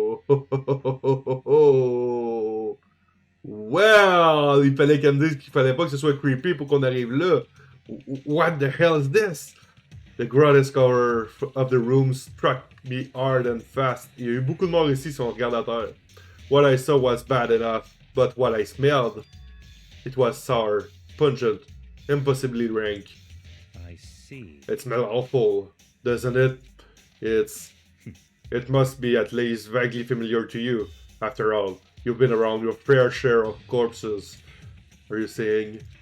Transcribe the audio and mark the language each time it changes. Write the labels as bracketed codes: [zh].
[fr] Oh. Well, il fallait qu'elle me dise qu'il fallait pas que ce soit creepy pour qu'on arrive là. [en] What the hell is this? The grotesque horror of the room struck me hard and fast. [fr] Il y a eu beaucoup de morts ici si on regarde à terre. [en] What I saw was bad enough, but what I smelled, it was sour, pungent, impossibly rank. I see. It smells awful, doesn't it? It must be at least vaguely familiar to you. After all, you've been around your fair share of corpses. Are you saying?